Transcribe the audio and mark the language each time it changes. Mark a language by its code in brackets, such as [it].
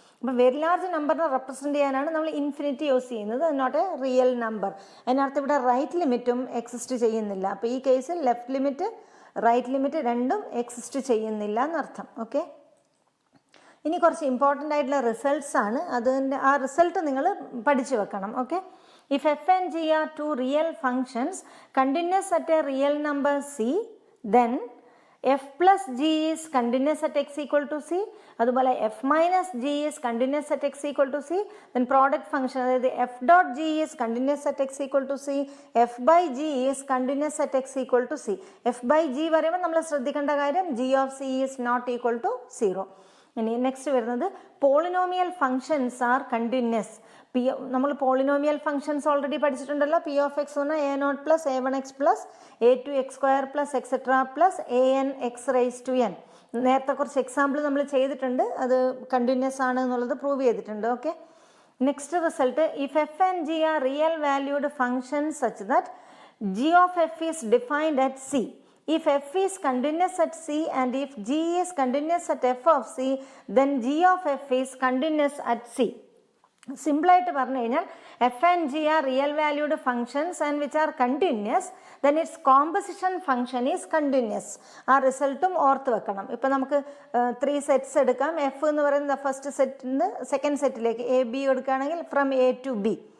[ml] അപ്പോൾ very large നമ്പറിനെ represent ചെയ്യാനാണ് നമ്മൾ ഇൻഫിനിറ്റി യൂസ് ചെയ്യുന്നത്, [en] Not a real number. [ml] അതിനർത്ഥം ഇവിടെ റൈറ്റ് ലിമിറ്റും എക്സിസ്റ്റ് ചെയ്യുന്നില്ല. അപ്പോൾ ഈ കേസിൽ ലെഫ്റ്റ് ലിമിറ്റ് റൈറ്റ് ലിമിറ്റ് രണ്ടും എക്സിസ്റ്റ് ചെയ്യുന്നില്ല എന്നർത്ഥം. ഓക്കെ, ഇനി കുറച്ച് ഇമ്പോർട്ടൻ്റ് ആയിട്ടുള്ള റിസൾട്ട്സ് ആണ്. അതിൻ്റെ ആ റിസൾട്ട് നിങ്ങൾ പഠിച്ചു വെക്കണം. [en] Okay, if f and g are two real functions continuous at a real number c, then f plus g is continuous at x equal to c, അതുപോലെ f minus g is continuous at x equal to c, then product function അതായത് f dot g is continuous at x equal to c, f by g is continuous at x equal to c. [ml] f by g പറയുമ്പോൾ നമ്മൾ ശ്രദ്ധിക്കേണ്ട കാര്യം [en] g of c is not equal to 0. [ml] ഇനി next വരുന്നത് [en] Polynomial functions are continuous. [ml] നമ്മൾ polynomial functions already പഠിച്ചിട്ടുണ്ടല്ലോ. P of X എന്ന് പറഞ്ഞാൽ a0 plus a1x plus a2x² plus etcetera plus an x raise to n. നേരത്തെ കുറച്ച് example നമ്മൾ ചെയ്തിട്ടുണ്ട്, അത് കണ്ടിന്യൂസ് ആണ് എന്നുള്ളത് പ്രൂവ് ചെയ്തിട്ടുണ്ട്. [en] Okay, next result if f and g are real valued functions such that g of f is defined at c. If f is continuous at c and if g is continuous at f of c, then g of f is continuous at c. [ml] സിമ്പിളായിട്ട് പറഞ്ഞു കഴിഞ്ഞാൽ [en] F and g are real valued functions and which are continuous, then its composition function is continuous. [ml] ആ റിസൾട്ടും ഓർത്ത് വെക്കണം. ഇപ്പം നമുക്ക് 3 sets എടുക്കാം. എഫ് എന്ന് പറയുന്നത് ഫസ്റ്റ് സെറ്റിൽ നിന്ന് സെക്കൻഡ് സെറ്റിലേക്ക് എ ബി എടുക്കുകയാണെങ്കിൽ [en] From A to B.